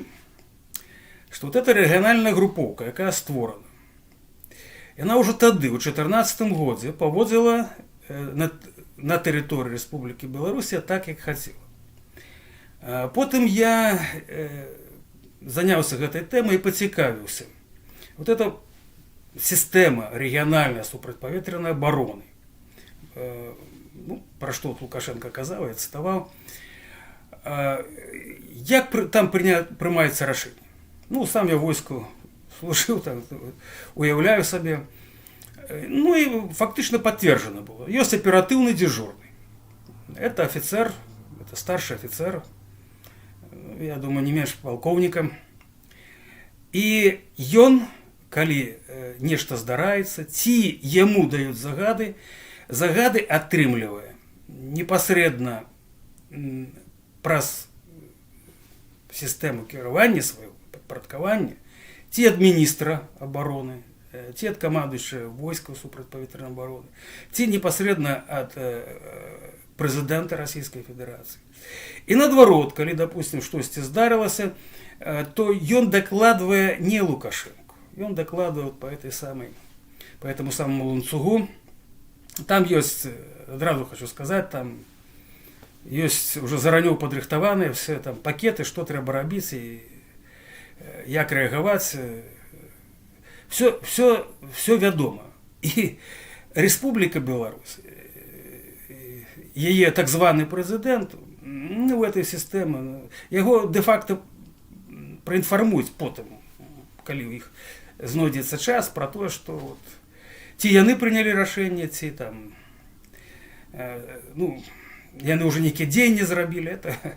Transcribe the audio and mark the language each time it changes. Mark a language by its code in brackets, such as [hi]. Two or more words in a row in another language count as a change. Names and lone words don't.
[be] Што вот эта рэгіянальная групоўка, якая створана, яна ўжо тады, у 2014 годзе, паводзіла на тэрыторыі Рэспублікі Беларусь так, як хацела. Потым я заняўся гэтай тэмай і пацікавіўся. [ru] Вот это система региональной супрацьпаветранай обороны. Про что Лукашенко казаў, [be] я цытаваў. Як там прымаецца рашэнне? Сам я войску служыў, там, уяўляю сабе. [ru] И фактично подтверждено было. Есть оперативный дежурный. Это офицер, это старший офицер, я думаю, не меньше полковника. [be] И ён, калі нешта здараецца, ці яму даюць загады атрымлівае непасрэдна праз сістэму кіравання свайго, падпарадкавання, ці ад міністра абароны, ці ад камандуючага войскаў супрацьпаветранай абароны, ці непасрэдна ад прэзідэнта Расійскай Федэрацыі. І наадварот, калі, допустим, штосьці здарылася, то ён дакладвае не Лукашенко. [ru] Он докладывает по этому самому ланцугу. Там есть, сразу хочу сказать, [be] там ёсць уже зараней падрыхтаваныя все там пакеты, што трэба рабіць і як рэагаваць. Все вядома. І Республіка Беларусь, яе так званы прэзідэнт, [ru] в этой [be] сістэме яго де-факто праінфармуюць потым, калі ў іх знойдзецца час, пра тое, што вот, ці яны прынялі рашэнне, ці там яны ўжо нейкія дзеянні зрабілі это.